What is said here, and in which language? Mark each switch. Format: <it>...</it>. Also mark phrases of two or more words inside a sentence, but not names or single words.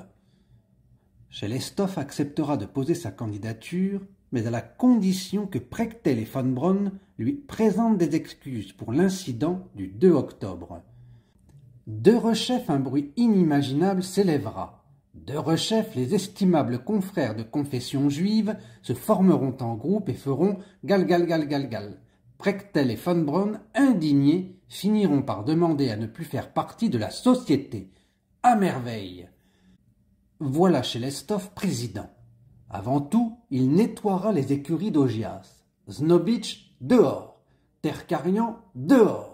<fr>Chelestov acceptera de poser sa candidature, mais à la condition que Prechtel et Von Braun lui présentent des excuses pour l'incident du 2 octobre. Derechef, un bruit inimaginable s'élèvera. Derechef, les estimables confrères de confession juive se formeront en groupe et feront gal gal gal gal gal. Prechtel et Von Braun, indignés, finiront par demander à ne plus faire partie de la société. À merveille! Voilà Chelestov président. Avant tout, il nettoiera les écuries d'Augias. Znobitch, dehors. Terkarian, dehors.</fr>